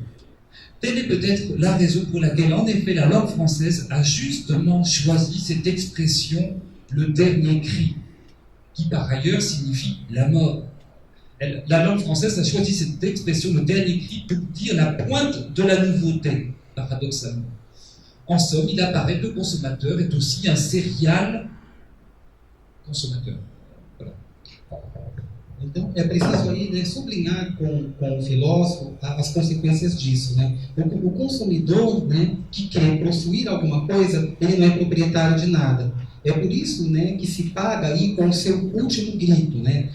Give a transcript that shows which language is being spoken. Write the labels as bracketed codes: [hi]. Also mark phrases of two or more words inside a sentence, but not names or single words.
[fr] Telle est peut-être la raison pour laquelle, en effet, la langue française a justement choisi cette expression, le dernier cri, qui par ailleurs signifie la mort. La langue française a choisi cette expression, le dernier cri, pour dire la pointe de la nouveauté, paradoxalement. En somme, il apparaît que le consommateur est aussi un serial consommateur. Voilà. [pt] Então, é preciso aí, né, sublinhar com o filósofo as consequências disso, né? O consumidor, né, que quer possuir alguma coisa, ele não é proprietário de nada. É por isso, né, que se paga aí com o seu último grito, né?